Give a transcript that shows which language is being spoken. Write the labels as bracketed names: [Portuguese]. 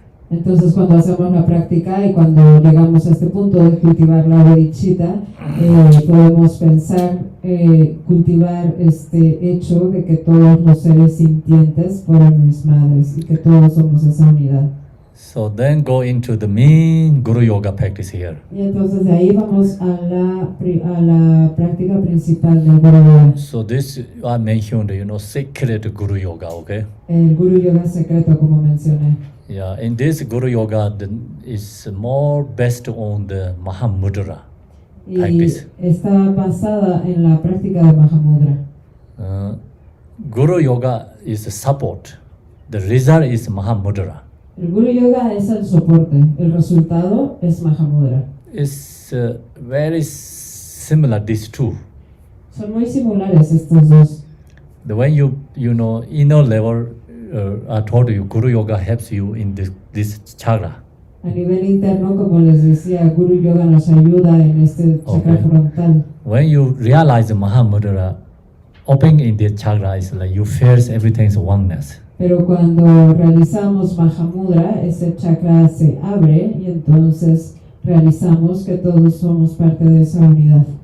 [Spanish] Entonces cuando hacemos la práctica y cuando llegamos a este punto de cultivar la bodhicitta, podemos pensar, cultivar este hecho de que todos los seres sintientes fueron mis madres y que todos somos esa unidad. [English] So then go into the main Guru Yoga practice here. [Spanish] Y entonces de ahí vamos a la práctica principal del Guru Yoga. [English] So this I mentioned, sacred Guru Yoga, okay? [Spanish] El Guru Yoga secreto, como mencioné. [English] Yeah, in this Guru Yoga is more based on the Mahamudra [Spanish] Y [English] practice. [Spanish] está basada en la práctica de Mahamudra. [English] Guru Yoga is a support. The result is Mahamudra. [Spanish] El Guru Yoga es el soporte, el resultado es Mahamudra. [English] It's very similar, these two. [Spanish] Son muy similares estos dos. [English] The when inner level, I told you, Guru Yoga helps you in this chakra. [Spanish] A nivel interno, como les decía, Guru Yoga nos ayuda en este chakra frontal. [English] When you realize Mahamudra, opening in this chakra is like you feel everything's oneness. [Spanish] Pero cuando realizamos Mahamudra, ese chakra se abre y entonces realizamos que todos somos parte de esa unidad.